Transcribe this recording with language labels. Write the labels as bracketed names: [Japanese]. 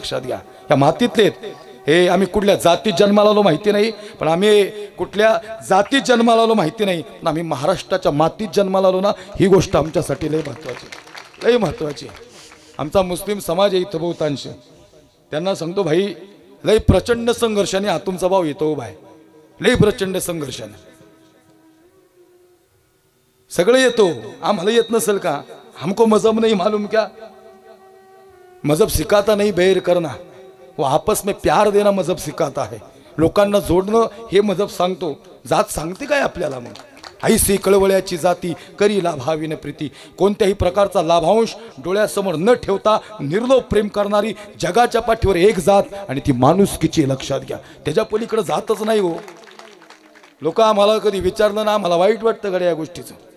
[Marathi] लक्षात घ्या, या मातीतले आहेत. हे आम्ही कुठल्या जातीत जन्माला आलो माहिती नाही, पण आम्ही कुठल्या जातीत जन्माला आलो माहिती नाही, पण आम्ही महाराष्ट्राच्या मातीत जन्माला आलो ना, ही गोष्ट आमच्यासाठी लय महत्वाची, लय महत्वाची. आमचा मुस्लिम समाज आहे इथं बहुतांश. त्यांना सांगतो भाई लय प्रचंड संघर्षाने हा तुमचा भाऊ येतो उभा आहे. लय प्रचंड संघर्षाने सगळं येतो. आम्हाला येत नसेल का? [Hindi] हमको मजहब नहीं मालूम क्या? मजहब सिखाता नहीं बैर करना, वो आपस में प्यार देना मजहब सिखाता है. [Marathi] लोकांना जोडणं हे मजहब सांगतो. जात सांगते काय आपल्याला? मग ऐसी कळवळ्याची जाती करी लाभाविन प्रीती. कोणत्याही प्रकारचा लाभांश डोळ्यासमोर न ठेवता निर्लोभ प्रेम करणारी जगाच्या पाठीवर एक जात, आणि ती माणुसकीची. लक्षात घ्या, त्याच्या पलीकडे जातच नाही हो. लोक आम्हाला कधी विचारलं ना, आम्हाला वाईट वाटतं गड्या या गोष्टीचं.